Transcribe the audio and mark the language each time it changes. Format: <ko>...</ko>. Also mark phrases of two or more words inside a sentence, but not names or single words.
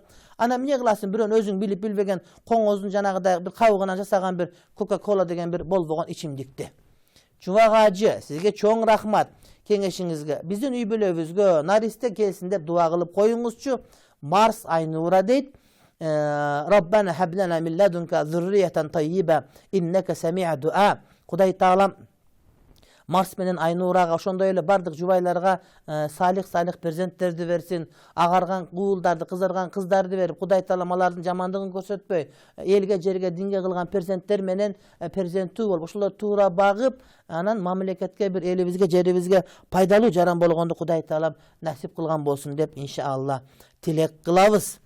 <ky>Ана эмне кыласың? Бирөөнү өзүң билип билбеген коңоздун жанагыдай бир кабыгынан жасаган бир Кока-Кола деген бир болбогон ичимдикти. Чубак ажы, сизге чоң рахмат кеңешиңизге. Биздин үй бүлөбүзгө наристе келсин деп дуа кылып коюңузчу. Марс Айнура дейт.</ky> <ar>ربنا هب لنا من لدنك ذرية طيبة إنك سميع الدعاء.</ar> <ky>Кудай Таалам Марс менен Айнурага ошондой эле бардык жубайларга салих перзенттерди берсин, агарган куулдарды, кызарган кыздарды берип, Кудай Таалам алардын жамандыгын көрсөтпөй, элге, жерге, динге кылган перзенттер менен перзенттүү болуп, ошолор туура багып, анан мамлекетке бир элибизге, жерибизге пайдалуу жаран болгонду Кудай Таалам насип кылган болсун деп иншалла тилек кылабыз.</ky>